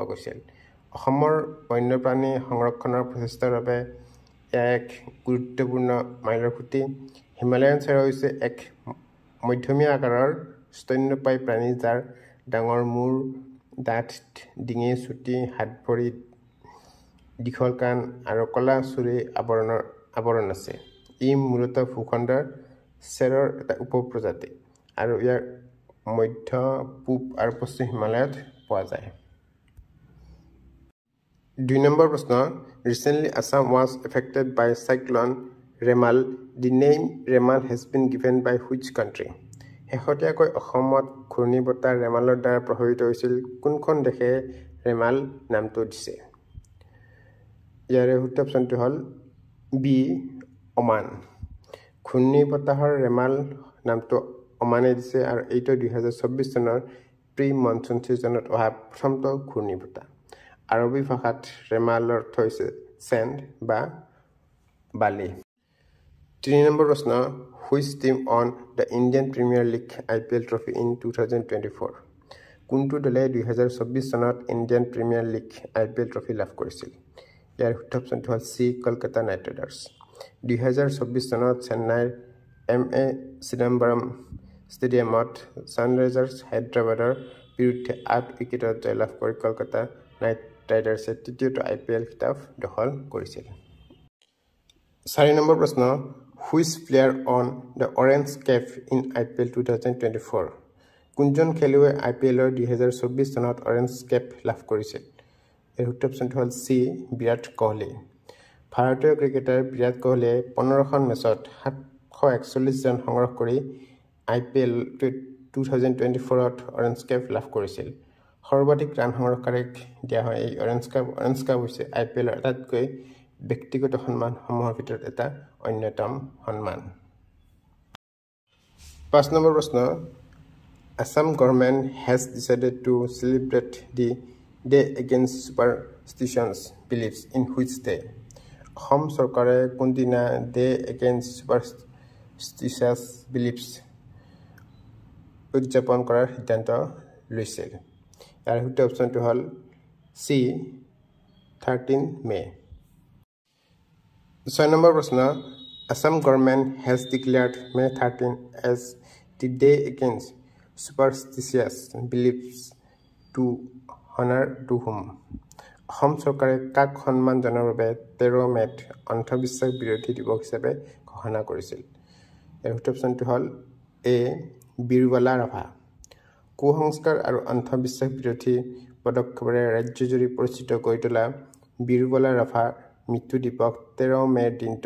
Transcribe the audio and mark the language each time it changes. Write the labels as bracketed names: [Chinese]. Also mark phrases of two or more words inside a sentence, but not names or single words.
[Assamese] গৈছিল অসমৰ বন্যপ্ৰাণী সংৰক্ষণৰ প্ৰচেষ্টাৰ বাবে এক গুৰুত্বপূৰ্ণ মাইলৰ খুঁটি হিমালয়ান চেৰ হৈছে এক মধ্যমীয়া আকাৰৰ স্তন্যপায়ী প্ৰাণী যাৰ ডাঙৰ মূৰ ডাঠ ডিঙি চুটি হাত ভৰি দীঘল কাণ আৰু কলা চুৰি আৱৰণ আছে ই মূলতঃ ভূখণ্ডৰ চেৰৰ এটা উপপ্ৰজাতি আৰু ইয়াৰ মধ্য পূব আৰু পশ্চিম হিমালয়ত পোৱা যায় 2 নম্বৰ প্ৰশ্ন [English] Recently Assam was affected by cyclone Remal the name Remal has been given by which [Assamese] country শেহতীয়াকৈ অসমত ঘূৰ্ণীবতাহ ৰেমালৰ দ্বাৰা প্ৰভাৱিত হৈছিল কোনখন দেশে ৰেমাল নামটো দিছে ইয়াৰ সঠিক অপচনটো হ'ল বি ওমান ঘূৰ্ণীবতাহৰ ৰেমাল নামটো ওমানে দিছে আৰু এইটো 2024 চনৰ [English] pre monsoon seasonত [Assamese] অহা প্ৰথমটো ঘূৰ্ণীবতাহ আৰবী ভাষাত ৰেমালৰ অৰ্থ হৈছে চেণ্ড বা বালি 3 নম্বৰ প্ৰশ্ন [English] Which team won the Indian Premier League IPL trophy in 2024? [Assamese] কোনটো দলে 2024 চনত ইণ্ডিয়ান প্ৰিমিয়াৰ লীগ IPL ট্ৰফি লাভ কৰিছিল ইয়াৰ সঠিক অপচনটো হ'ল সি কলকাতা নাইট ৰাইডাৰ্ছ 2024 চনত চেন্নাইৰ MA চিদাম্বৰম ষ্টেডিয়ামত ছানৰাইজাৰ্ছ হায়দৰাবাদৰ বিৰুদ্ধে 8 উইকেটত জয়লাভ কৰি কলকাতা নাইট ৰাইডাৰ্ছে তৃতীয়টো IPL খিতাপ দখল কৰিছিল 4 নম্বৰ প্ৰশ্ন [English] Which player won the orange cap in IPL 2024? [Assamese] কোনজন খেলুৱৈ IPLৰ 2024 চনত [English] orange cap [Assamese] লাভ কৰিছিল এৰ সঠিক অপচনটো হ'ল সি বিৰাট কোহলি ভাৰতীয় ক্ৰিকেটাৰ বিৰাট কোহলিয়ে 15খন মেচত 741 ৰান সংগ্ৰহ কৰি IPL 2024ত [English] orange cap [Assamese] লাভ কৰিছিল সৰ্বাধিক ৰান সংগ্ৰহকাৰীক দিয়া হয় এই [English] orange cup [Assamese] হৈছে IPLৰ আটাইতকৈ ব্যক্তিগত সন্মানসমূহৰ ভিতৰত এটা অন্যতম সন্মান 5 নম্বৰ প্ৰশ্ন [English] Assam government has decided to celebrate the Day Against Superstitious Beliefs in which day [Assamese] অসম চৰকাৰে কোনদিনা [English] Day Against Superstitious Beliefs [Assamese] উদযাপন কৰাৰ সিদ্ধান্ত লৈছিল ইয়াৰ সঠিক অপচনটো হ'ল সি 13 মে 6 নম্বৰ প্ৰশ্ন [English] Assam government has declared May 13 as the Day Against Superstitious Beliefs to honor to [Assamese] whom অসম চৰকাৰে কাক সন্মান জনাৰ বাবে 13 মেত অন্ধবিশ্বাস বিৰোধী দিৱস হিচাপে ঘোষণা কৰিছিল ইয়াৰ সঠিক অপচনটো হ'ল এ বীৰবালা ৰাভা কুসংস্কাৰ আৰু অন্ধবিশ্বাস বিৰোধী পদক্ষেপৰে ৰাজ্যজুৰি পৰিচিত কৰি তোলা বীৰবালা ৰাভা মৃত্যু দিৱস 13 মেৰ দিনটো